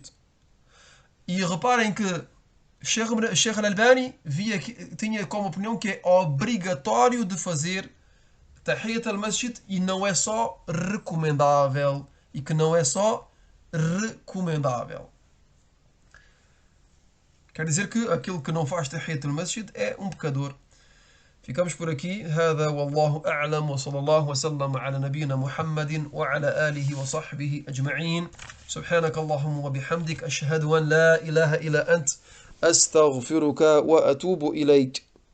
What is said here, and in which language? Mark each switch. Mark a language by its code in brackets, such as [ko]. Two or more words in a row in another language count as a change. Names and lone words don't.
[pt] E reparem que Sheikh Al-Albani tinha como opinião que é obrigatório de fazer [ar] تحية المسجد [pt] e não é só recomendável. E que não é só recomendável. Quer dizer que aquele que não faz [ar] تحية المسجد [pt] é um pecador. Ficamos por aqui. [ar] هذا والله أعلم وصلى الله وسلم على نبينا محمد وعلى آله وصحبه أجمعين. سبحانك اللهم وبحمدك أشهد أن لا إله إلا أنت أستغفرك وأتوب إليك.